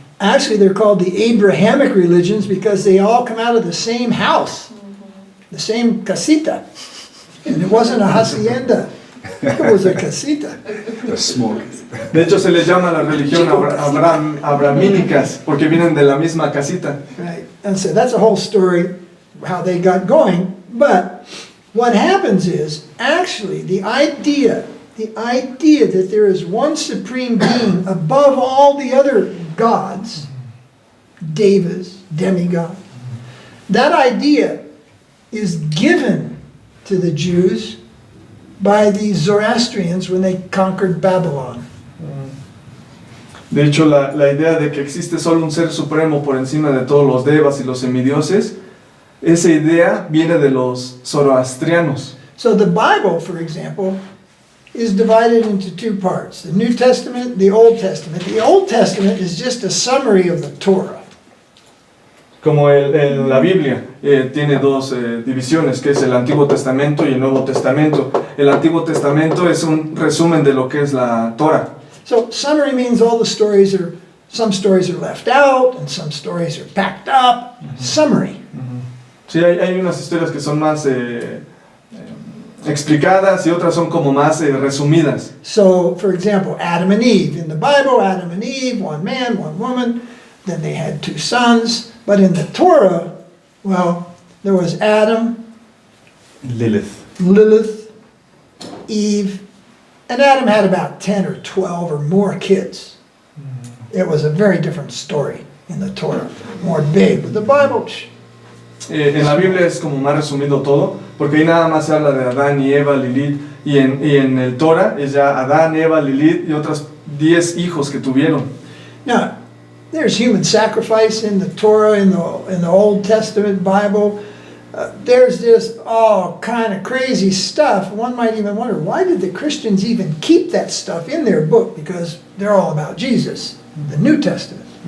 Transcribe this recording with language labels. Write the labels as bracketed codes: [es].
[en] Actually, they're called the Abrahamic religions because they all come out of the same house, the same casita. And it wasn't a hacienda, it was a casita. The smoke. [es] De hecho, se les llama la religión abramínicas, porque vienen de la misma casita. [en] Right, and so that's a whole story, how they got going. But what happens is, actually, the idea that there is one supreme being above all the other gods, devas, demigod, that idea is given to the Jews by the Zoroastrians when they conquered Babylon. [es] De hecho, la idea de que existe solo un ser supremo por encima de todos los devas y los semidioses, esa idea viene de los zoroastrianos. [en] So the Bible, for example, is divided into two parts, the New Testament, the Old Testament. The Old Testament is just a summary of the Torah. [es] Como la Biblia tiene dos divisiones, que es el Antiguo Testamento y el Nuevo Testamento. El Antiguo Testamento es un resumen de lo que es la Torah. [en] So summary means all the stories some stories are left out and some stories are packed up. Summary. [es] Sí, hay unas historias que son más explicadas y otras son como más resumidas. [en] So, for example, Adam and Eve. In the Bible, Adam and Eve, one man, one woman. Then they had two sons. But in the Torah, well, there was Adam, Lilith. Lilith, Eve, and Adam had about 10 or 12 or more kids. It was a very different story in the Torah, more big. But the Bible, [es] En la Biblia es como más resumido todo, porque ahí nada más se habla de Adán y Eva, Lilith, y en el Torah es ya Adán, Eva, Lilith y otras 10 hijos que tuvieron. [en] now, there's human sacrifice in the Torah, in the Old Testament Bible. There's just all kind of crazy stuff. One might even wonder, why did the Christians even keep that stuff in their book? Because they're all about Jesus, the New Testament.